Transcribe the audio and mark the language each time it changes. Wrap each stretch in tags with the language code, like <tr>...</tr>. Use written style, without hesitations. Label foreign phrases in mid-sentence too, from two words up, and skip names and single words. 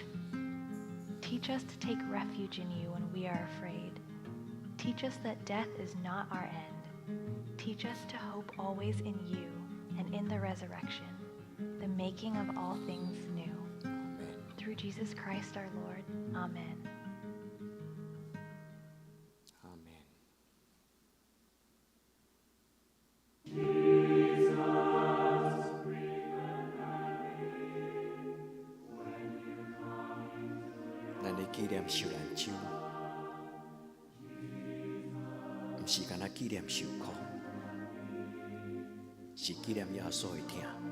<en>Teach us to take refuge in you when we are afraid. Teach us that death is not our end. Teach us to hope always in you and in the resurrection, the making of all things new. Through Jesus Christ our Lord. Amen.</en> <nan>阿门。咱的纪念受难周，不是干那纪念受苦，是纪念耶稣的疼。</nan>